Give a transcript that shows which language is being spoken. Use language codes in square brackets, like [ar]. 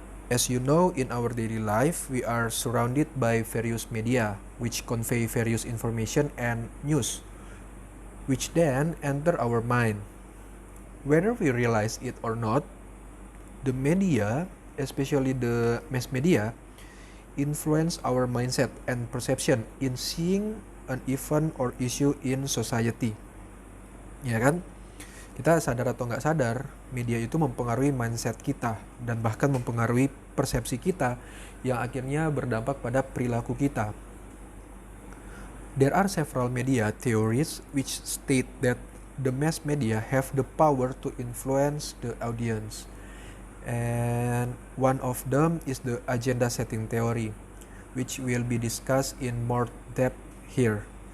[en] As you know, in our daily life, we are surrounded by various media which convey various information and news, which then enter our mind. Whether we realize it or not, the media, especially the mass media, influence our mindset and perception in seeing an event or issue in society. [id] Ya kan? Kita sadar atau nggak sadar, media itu mempengaruhi mindset kita dan bahkan mempengaruhi persepsi kita yang akhirnya berdampak pada perilaku kita. [en] There are several media theories which state that the mass media have the power to influence the audience. And one of them is the agenda setting theory, which will be discussed in more depth here.